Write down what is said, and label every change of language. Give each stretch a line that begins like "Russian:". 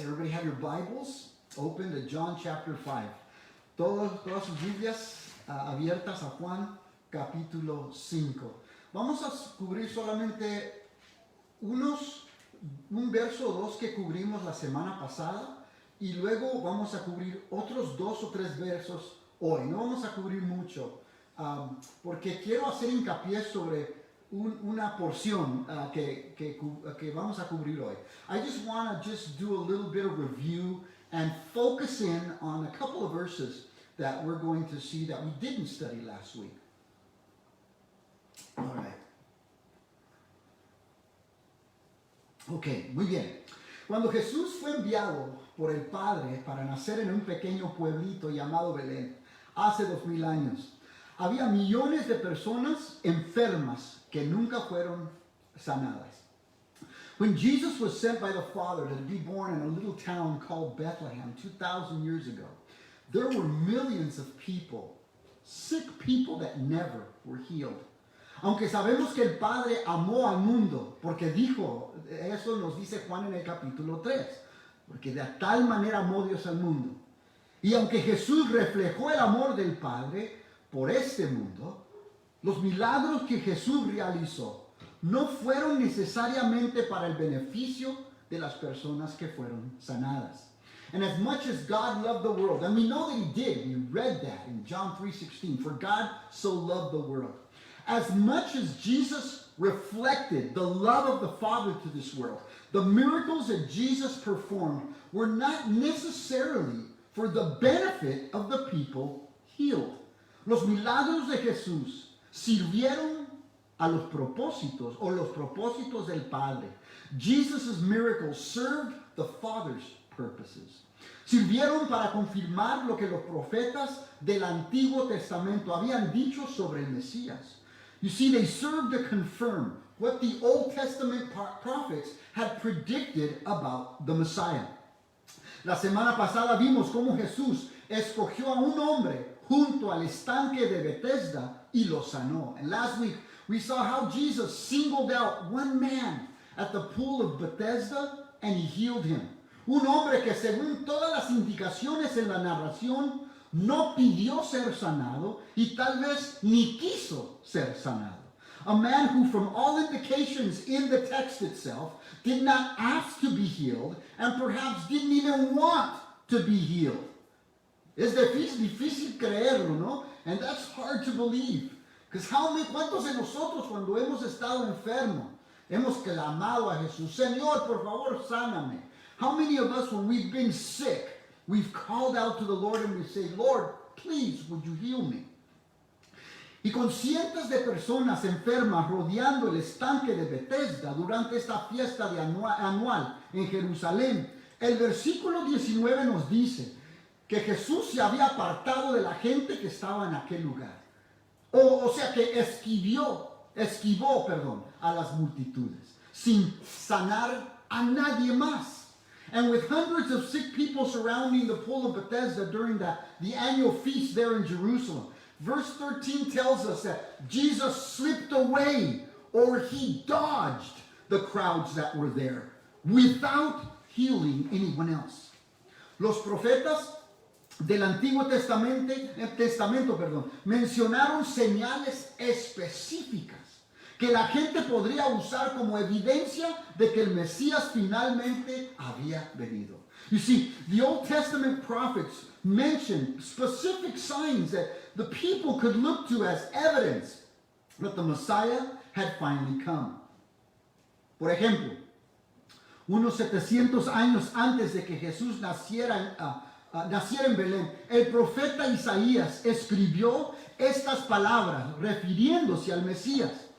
English: Everybody have your Bibles open to John chapter 5.
Spanish: Todas sus Biblias abiertas a Juan capítulo 5. Vamos a cubrir solamente un verso o dos que cubrimos la semana pasada y luego vamos a cubrir otros 2 o 3 versos hoy. No vamos a cubrir mucho porque quiero hacer hincapié sobre una porción que vamos a cubrir hoy.
English: I just want to just do a little bit of review and focus in on a couple of verses that we're going to see that we didn't study last week. All right.
Spanish: Ok, muy bien. Cuando Jesús fue enviado por el Padre para nacer en un pequeño pueblito llamado Belén, hace 2000 años, había millones de personas enfermas que nunca fueron sanadas.
English: When Jesus was sent by the Father to be born in a little town called Bethlehem 2,000 years ago, there were millions of people, sick people that never were healed.
Spanish: Aunque sabemos que el Padre amó al mundo, porque dijo, eso nos dice Juan en el capítulo 3, porque de tal manera amó Dios al mundo. Y aunque Jesús reflejó el amor del Padre por este mundo, los milagros que Jesús realizó no fueron necesariamente para el beneficio de las personas que fueron sanadas.
English: And as much as God loved the world, and we know that he did, we read that in John 3:16, for God so loved the world. As much as Jesus reflected the love of the Father to this world, the miracles that Jesus performed were not necessarily for the benefit of the people healed.
Spanish: Los milagros de Jesús sirvieron a los propósitos o los propósitos del Padre.
English: Jesus' miracles served the Father's purposes.
Spanish: Sirvieron para confirmar lo que los profetas del Antiguo Testamento habían dicho sobre el Mesías.
English: You see, they served to confirm what the Old Testament prophets had predicted about the Messiah.
Spanish: La semana pasada vimos cómo Jesús escogió a un hombre junto al estanque de Bethesda y lo sanó.
English: And last week we saw how Jesus singled out one man at the pool of Bethesda and he healed him.
Spanish: Un hombre que según todas las indicaciones en la narración no pidió ser sanado y tal vez ni quiso ser sanado.
English: A man who from all indications in the text itself did not ask to be healed and perhaps didn't even want to be healed.
Spanish: Es difícil creerlo, ¿no?
English: And that's hard to believe. Because
Spanish: ¿cuántos de nosotros cuando hemos estado enfermos hemos clamado a Jesús, Señor, por favor, sáname?
English: How many of us, when we've been sick, we've called out to the Lord and we say, Lord, please, would you heal me?
Spanish: Y con cientos de personas enfermas rodeando el estanque de Bethesda durante esta fiesta anual en Jerusalén, el versículo 19 nos dice que Jesús se había apartado de la gente que estaba en aquel lugar. O sea que esquivó, a las multitudes, sin sanar a nadie más.
English: And with hundreds of sick people surrounding the pool of Bethesda during the annual feast there in Jerusalem, verse 13 tells us that Jesus slipped away or he dodged the crowds that were there without healing anyone else.
Spanish: Los profetas del Antiguo Testamento, mencionaron señales específicas que la gente podría usar como evidencia de que el Mesías finalmente había venido.
English: You see, the Old Testament prophets mentioned specific signs that the people could look to as evidence that the Messiah had finally come.
Spanish: Por ejemplo, unos 700 años antes de que Jesús naciera en Belén, el profeta Isaías escribió estas palabras refiriéndose al Mesías.